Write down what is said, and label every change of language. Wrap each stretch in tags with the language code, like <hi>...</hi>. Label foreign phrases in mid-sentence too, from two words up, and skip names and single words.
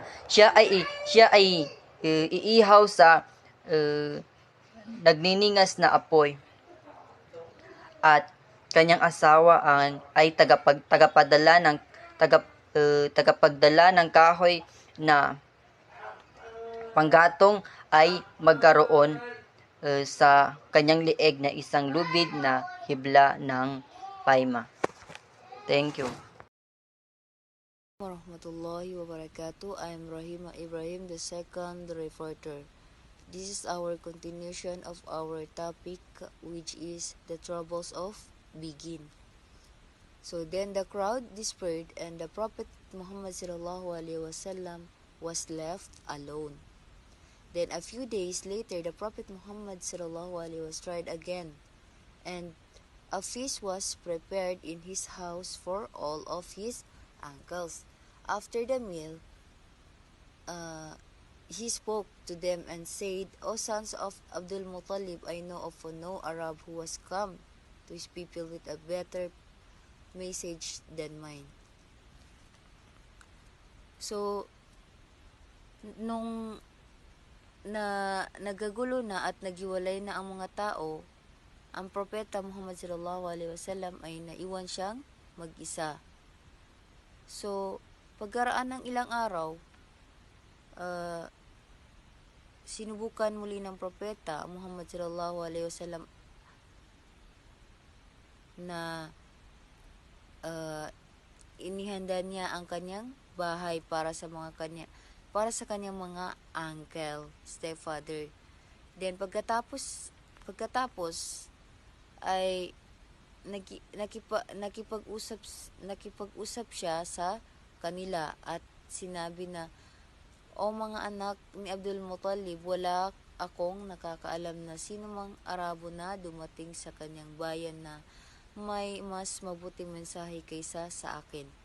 <tl>Siya ay iihaw sa nagniningas na apoy at kanyang asawa ay tagapagdala ng kahoy na panggatong ay magkaroon sa kanyang lieg na isang lubid na hibla ng paima.</tl> <en>Thank you.</en> <ar>Warahmatullahi wabarakatuh.</ar> <en>I am Rahima Ibrahim, the second reporter. This is our continuation of our topic, which is the troubles of begin. So then the crowd dispersed, and the Prophet Muhammad</en> <ar>sallallahu alaihi wasallam</ar> <en>was left alone. Then a few days later, the Prophet Muhammad</en> <ar>sallallahu alaihi wasallam</ar> <en>tried again, and a feast was prepared in his house for all of his uncles. After the meal, he spoke to them and said, "O sons of Abdul Muttalib, I know of no Arab who has come to his people with a better message than mine." So,</en> <tl>nung nagagulo na at nagiwalay na ang mga tao, ang propeta Muhammad</tl> <ar>sallallahu alaihi wasallam</ar> <tl>ay naiwan siyang mag-isa. So, pagkaraan ng ilang araw, sinubukan muli ng propeta Muhammad</tl> <ar>sallallahu alaihi wasallam</ar> <tl>na inihanda niya ang kanyang bahay para sa kanyang mga</tl> <en>uncle, stepfather.</en> <tl>Then pagkatapos ay nakipag-usap siya sa kanila at sinabi na, "O mga anak ni Abdul Muttalib, wala akong nakakaalam na sino mang Arabo na dumating sa kanyang bayan na may mas mabuting mensahe kaysa sa akin.</tl>